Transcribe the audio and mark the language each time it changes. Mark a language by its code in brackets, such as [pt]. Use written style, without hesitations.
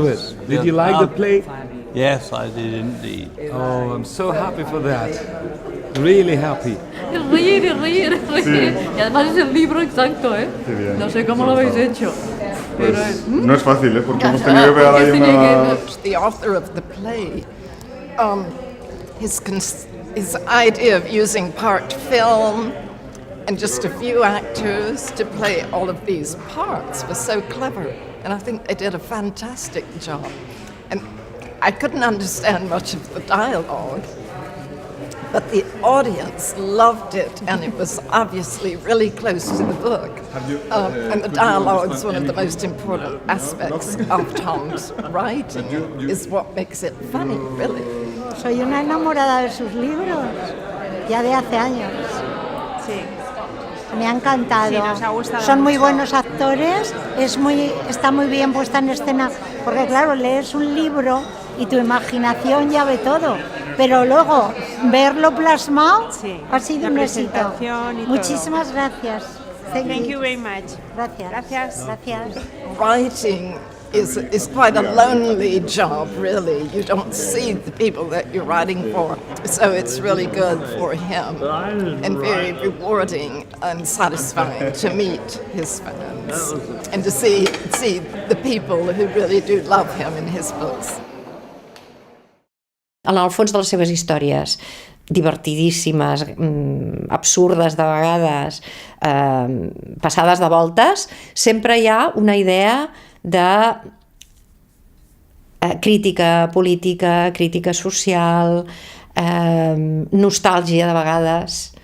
[en] Wilt. Did you like the play? Yes, I did indeed. Oh, I'm so happy for that. Really happy. [es] Reír. Sí. Y además es el libro exacto, ¿eh? Qué bien. No sé cómo lo habéis hecho. Pero es... No es fácil, porque hemos tenido que pegar ahí una... [en] The author of the play, his idea of using part film and just a few actors to play all of these parts was so clever, and I think they did a fantastic job. And I couldn't understand much of the dialogue, but the audience loved it, and it was obviously really close to the book. And the dialogue is one of the most important aspects of Tom's writing, is what makes it funny, really. [es] Soy una enamorada de sus libros, ya de hace años. Sí. Me ha encantado. Sí, nos ha gustado Son muy mucho. buenos actores, está muy bien puesta en escena, porque claro, lees un libro y tu imaginación ya ve todo, pero luego verlo plasmado ha sido un éxito. presentación y Muchísimas gracias. [en] Thank you very much. [es] Gracias. [en] Writing is quite a lonely job, really. You don't see the people that you're writing for. So it's really good for him and very rewarding and satisfying to meet his fans and to see the people who really do love him in his books. [ca] En el fons de les seves històries, divertidíssimes, absurdes de vegades, passades de voltes, sempre hi ha una idea de crítica política, crítica social, nostàlgia de vegades.